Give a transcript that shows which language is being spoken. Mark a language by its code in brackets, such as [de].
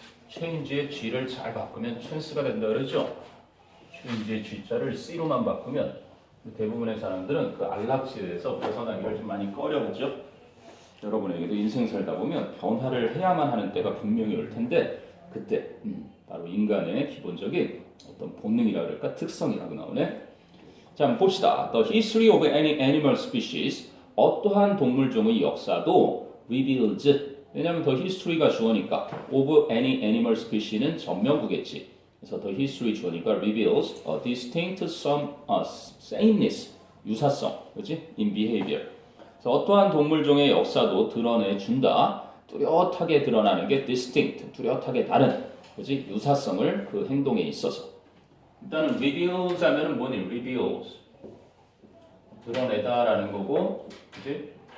[ko] change의 G를 잘 바꾸면 chance가 된다 그러죠. change의 G자를 C로만 바꾸면 대부분의 사람들은 그 안락시에서 벗어나기를 좀 많이 꺼려하죠. 여러분에게도 인생 살다 보면 변화를 해야만 하는 때가 분명히 올 텐데 그때 바로 인간의 기본적인 어떤 본능이라 그럴까 특성이라고 나오네. 자, 한번 봅시다. [en] The history of any animal species [ko] 어떠한 동물종의 역사도 [en] reveals [ko] 왜냐하면 [en] the history가 [ko] 주어니까 [en] of any animal species는 [ko] 전명구겠지. 그래서 [en] the history [ko] 주어니까 [en] reveals a distinct sameness [ko] 유사성, 그렇지? [en] in behavior. [ko] 그래서 어떠한 동물종의 역사도 드러내준다. 뚜렷하게 드러나는 게 distinct, 뚜렷하게 다른, 그렇지? 유사성을 그 행동에 있어서. 일단은 reveals 하면은 뭐니? reveals 드러내다라는 거고, 그렇지?